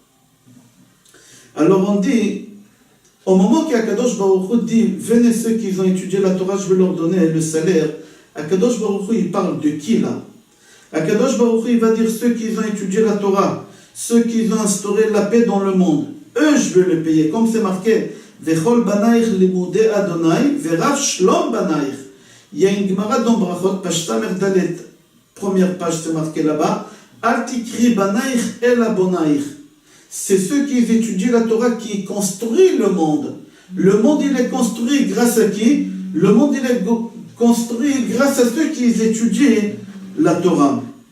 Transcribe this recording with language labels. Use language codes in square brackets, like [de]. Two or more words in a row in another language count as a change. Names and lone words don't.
[fr] Alors on dit, au moment qu' [he] הקדוש ברוך הוא [fr] dit, venez ceux qui ont étudié la Torah, je vais leur donner le salaire. [he] הקדוש ברוך הוא, [fr] il parle de qui là? [he] הקדוש ברוך הוא, [fr] il va dire ceux qui ont étudié la Torah, ceux qui ont instauré la paix dans le monde. Eux, je vais les payer, comme c'est marqué. [he] וכל בניך למודי אדוני ורב שלום בניך. [fr] Il y a une Gemara dans Brachot, page Tamer Dalet, première page, c'est marqué là-bas. [he] אל תקרי בניך אלא בוניך. [fr] C'est ceux qui étudient la Torah qui construisent le monde. Le monde, il est construit grâce à qui? Le monde, il est construit grâce à ceux qui étudient la Torah.